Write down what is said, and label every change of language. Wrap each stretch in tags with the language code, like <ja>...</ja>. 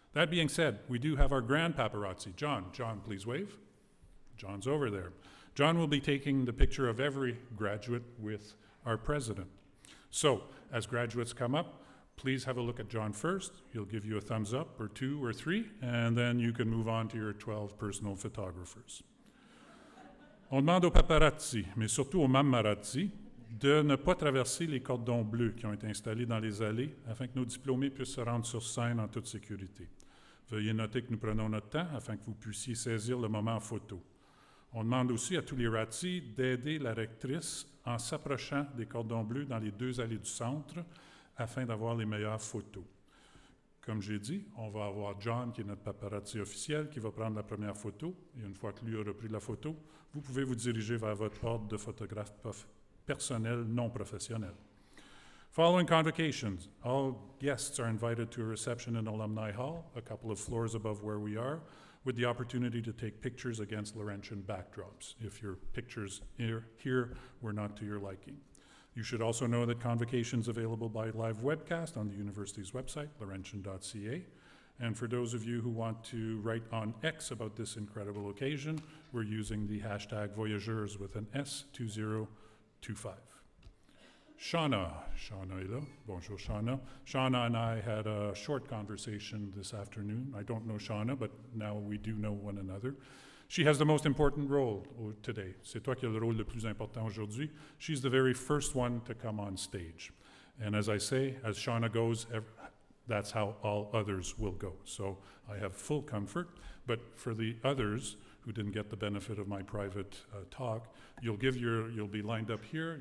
<en>That being said, we do have our grand paparazzi, John. John, please wave. John's over there. John will be taking the picture of every graduate with our president. So, as graduates come up, please have a look at John first. He'll give you a thumbs up or 2 or 3, and then you can move on to your 12 personal photographers.</en> <fr>On demande aux paparazzi, mais surtout aux mamarazzi, de ne pas traverser les cordons bleus qui ont été installés dans les allées afin que nos diplômés puissent se rendre sur scène en toute sécurité. Veuillez noter que nous prenons notre temps afin que vous puissiez saisir le moment en photo. On demande aussi à tous les ratis d'aider la rectrice en s'approchant des cordons bleus dans les 2 allées du centre afin d'avoir les meilleures photos. Comme j'ai dit, on va avoir John, qui est notre paparazzi officiel, qui va prendre la première photo. Et une fois que lui aura pris la photo, vous pouvez vous diriger vers votre ordre de photographe personnel non professionnel.</fr> <en>Following convocations, all guests are invited to a reception in Alumni Hall, a couple of floors above where we are, with the opportunity to take pictures against Laurentian backdrops, if your pictures here were not to your liking. You should also know that Convocation is available by live webcast on the university's website, laurentian.ca. And for those of you who want to write on X about this incredible occasion, we're using the hashtag Voyageurs with an S2025.</en> <fr>Shauna est là. Bonjour, Shauna.</fr> <en>Shauna and I had a short conversation this afternoon. I don't know Shauna, but now we do know one another. She has the most important role today.</en> <fr>C'est toi qui as le rôle le plus important aujourd'hui.</fr> <en>She's the very first one to come on stage. And as I say, as Shauna goes, that's how all others will go. So I have full comfort. But for the others who didn't get the benefit of my private talk, you'll be lined up here.</en>